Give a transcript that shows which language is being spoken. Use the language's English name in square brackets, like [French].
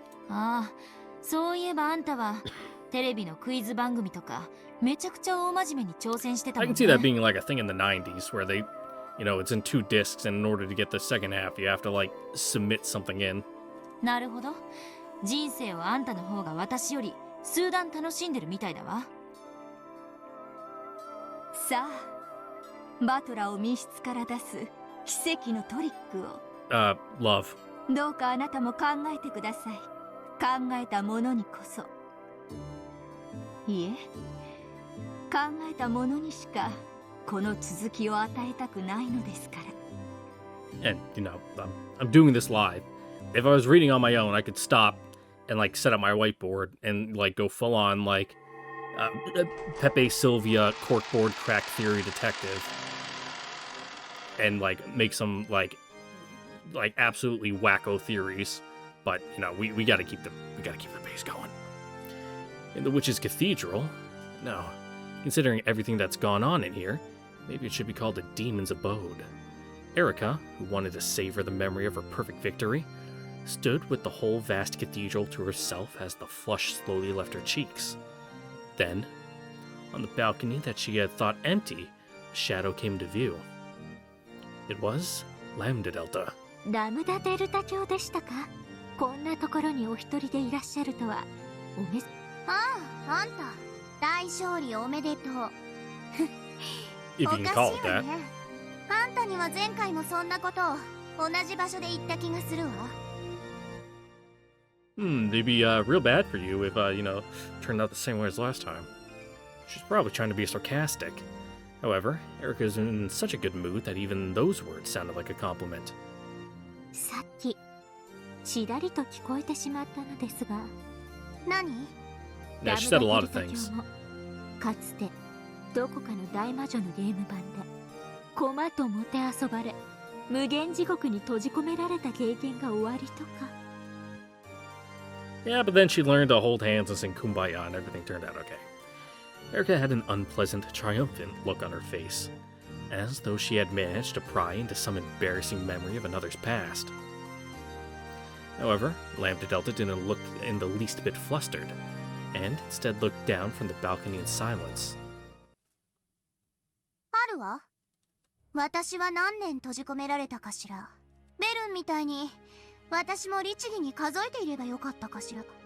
[Japanese] ああ、そういえばあんたはテレビのクイズ番組とかめちゃくちゃ大真面目に挑戦してたもん [English] I can see that being like a thing in the 90s where they, it's in 2 discs, and in order to get the second half, you have to submit something in. [Japanese] なるほど。人生をあんたの方が私より数段楽しんでるみたいだわ。さあ、バトラーを密室から出す奇跡のトリックを [English] Love. [Japanese] どうかあなたも考えてください。考えたものにこそ。いえ、考えたものにしかこの続きを与えたくないのですから。 [English] And, I'm doing this live. If I was reading on my own, I could stop and, like, set up my whiteboard and, like, go full on, like, Pepe Sylvia corkboard crack theory detective. And, like, make some, like absolutely wacko theories. But, we gotta keep the pace going. In the Witch's Cathedral? No. Considering everything that's gone on in here, maybe it should be called a demon's abode. Erica, who wanted to savor the memory of her perfect victory, stood with the whole vast cathedral to herself as the flush slowly left her cheeks. Then, on the balcony that she had thought empty, a shadow came to view. It was Lambda Delta. [Japanese] ラムダデルタ卿でしたか。こんなところにお一人でいらっしゃるとは。ああ、あんた大勝利おめでとう。 [English] If you can call it that. [Japanese] あんたには前回もそんなことを同じ場所で言った気がするわ。 [English] They'd be real bad for you if, turned out the same way as last time. She's probably trying to be sarcastic. However, Erica's in such a good mood that even those words sounded like a compliment. [Japanese] さっきちらりと聞こえてしまったのですが。何？ [English] Yeah, she said a lot of things. [Japanese] かつてどこかの大魔女のゲーム版で駒ともてあそばれ無限地獄に閉じ込められた経験が終わりとか。 [English] Yeah, but then she learned to hold hands and sing Kumbaya and everything turned out okay. Erica had an unpleasant, triumphant look on her face, as though she had managed to pry into some embarrassing memory of another's past. However, Lambda Delta didn't look in the least bit flustered, and instead looked down from the balcony in silence. [Japanese] 春は？私は何年閉じ込められたかしら。ベルンみたいに私も律儀に数えていればよかったかしら。